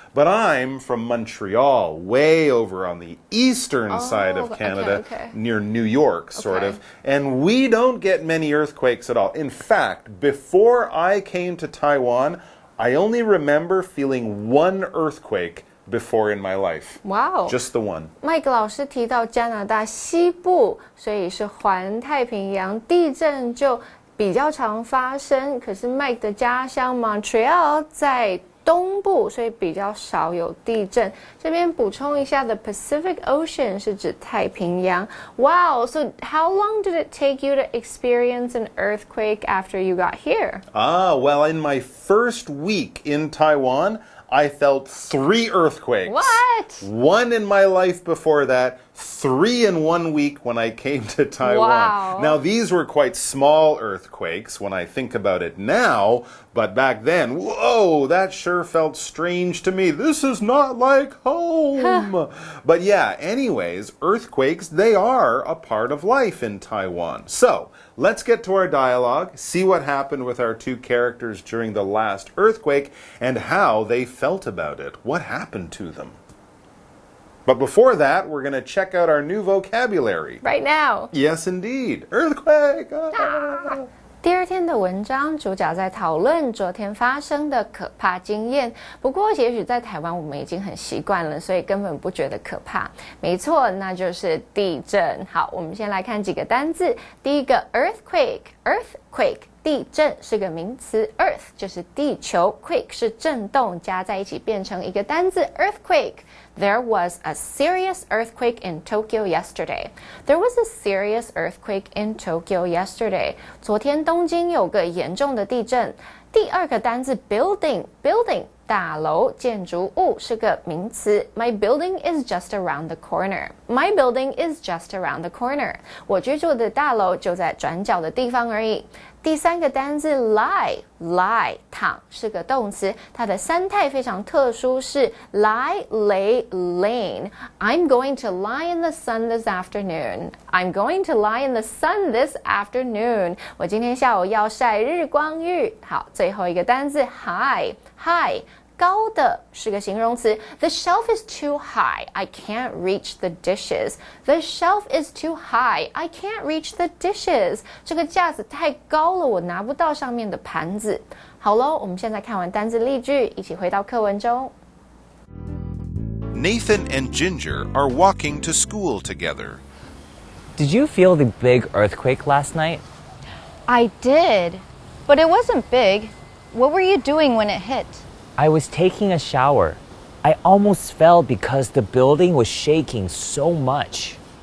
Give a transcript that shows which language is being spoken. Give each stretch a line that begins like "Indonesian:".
English: But I'm from Montreal, way over on the eastern side of Canada, near New York, sort of. And we don't get many earthquakes at all. In fact, before I came to Taiwan, I only remember feeling one earthquake before in my life. Wow. Just the one.
Chinese: Mike 老师提到加拿大西部，所以是环太平洋，地震就比较常发生。可是 Mike 的家乡 Montreal 在东部，所以比较少有地震。这边补充一下 ，the Pacific Ocean 是指太平洋。
English: Wow, so how long did it take you to experience an earthquake after you got here? Well, in my first week in Taiwan, I felt 3 earthquakes. What? 1 in my life before that, 3 in 1 week when I came to Taiwan. Wow. Now, these were quite small earthquakes when I think about it now, but back then, whoa, that sure felt strange to me. This is not like home. But yeah, anyways, earthquakes, they are a part of life in Taiwan. So, let's get to our dialogue, see what happened with our two characters during the last earthquake, and how they felt about it. What happened to them? But before that, we're going to check out our new vocabulary. Right now. Yes, indeed. Earthquake!
Chinese: 第二天的文章，主角在讨论昨天发生的可怕经验。不过，也许在台湾我们已经很习惯了，所以根本不觉得可怕。没错，那就是地震。好，我们先来看几个单字。第一个 earthquake，earthquake。地震是个名词 ，earth 就是地球 ，quake 是震动，加在一起变成一个单字 earthquake。
English: There was a serious earthquake in Tokyo yesterday. There was a serious earthquake in Tokyo yesterday.
Chinese: 昨天东京有个严重的地震。第二个单字 building，building 大楼建筑物是个名词
English: My building is just around the corner. My building is just around the corner.
Chinese: 我居住的大楼就在转角的地方而已。第三个单字 lie 躺是个动词，它的三态非常特殊，是 lie, lay, lean.
English: I'm going to lie in the sun this afternoon. I'm going to lie in the sun this afternoon.
Chinese: 我今天下午要晒日光浴。好，最后一个单字 high 高的是个形容词
English: The shelf is too high. I can't reach the dishes. The shelf is too high. I can't reach the dishes.
Chinese: 这个架子太高了，我拿不到上面的盘子。好咯，我们现在看完单字例句，一起回到课文中。
English: Nathan and Ginger are walking to school together. Did you feel the big earthquake last night? I did, but it wasn't big. What were you doing when it hit? I was taking a shower. I almost fell because the building was shaking so much.